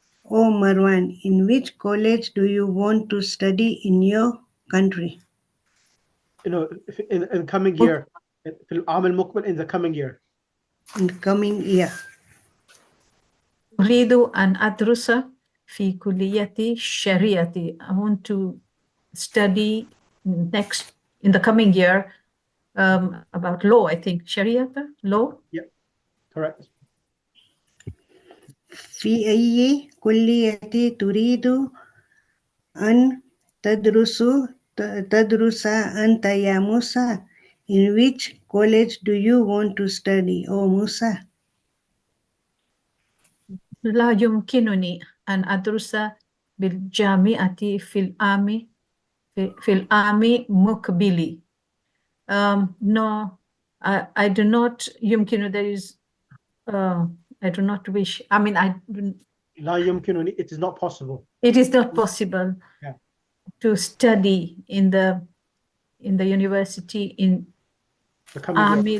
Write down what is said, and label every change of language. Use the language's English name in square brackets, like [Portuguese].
[English] Oh Marwan, in which college do you want to study in your country? You know, in coming year, [Arabic] في العام المقبل, [English] in the coming year. In the coming year. [Arabic] أريد أن أدرس في كلية الشريعة. [English] I want to study in the coming year about law, I think. Sharia law? Yeah, correct. [Arabic] في أي كلية تريد أن تدرس أنت يا موسى? [English] In which college do you want to study, oh Musa? [Arabic] لا يمكنني أن أدرس بالجامعة في العام مقبل. [English] No, I do not. يمكن, there is. I do not wish. I mean, [Arabic] لا يمكنني, [English] it is not possible. It is not possible to study in the in the university in The coming year.